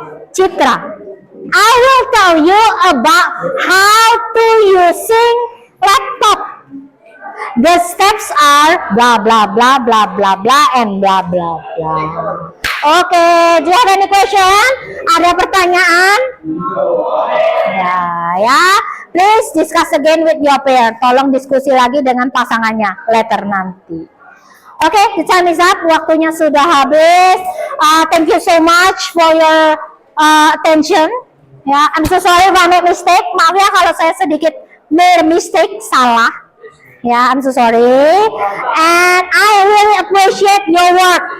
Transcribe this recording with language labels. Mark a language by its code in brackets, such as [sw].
[en] Citra, I will tell you about how to using laptop. The steps are blah blah blah blah blah blah and blah blah blah. Okay, do you have any question? [id] Ada pertanyaan? [en] Ya. Please discuss again with your pair. [id] Tolong diskusi lagi dengan pasangannya later nanti. [en] Okay, the time is up. [id] Waktunya sudah habis. [en] Thank you so much for your attention. Ya, I'm so sorry if I make mistake. [id] Maaf ya kalau saya sedikit mistake, salah. [en] Ya, I'm so sorry. And I really appreciate your work.